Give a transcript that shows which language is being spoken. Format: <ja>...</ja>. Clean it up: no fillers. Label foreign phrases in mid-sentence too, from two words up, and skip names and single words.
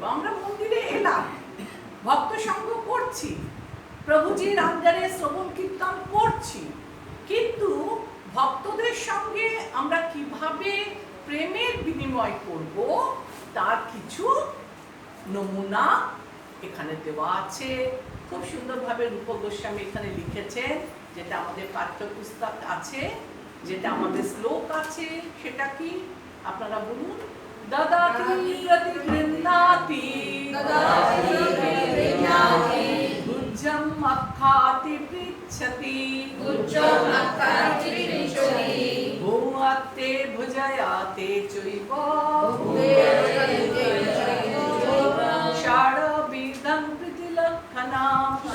<bn>আমরা মন্দিরে এলাম, ভক্ত সঙ্গ করছি, প্রভুজির আন্ডারে শ্রবণ কীর্তন করছি, কিন্তু ভক্তদের সঙ্গে আমরা কিভাবে প্রেমের বিনিময় করব তার কিছু নমুনা এখানে দেওয়া আছে। খুব সুন্দরভাবে রূপ গোস্বামী এখানে লিখেছেন, যেটা আমাদের পাঠ্যপুস্তক আছে, যেটা আমাদের শ্লোক আছে। সেটা কি আপনারা বলুন?</bn> <sa>দদাতি প্রতি গৃহ্ণাতি, গুজ্জম আখ্যাতি পৃচ্ছতি, ভূমাত্তে ভুজয়াতে চৈব ষড়বিধং প্রীতিলক্ষণাম,</sa>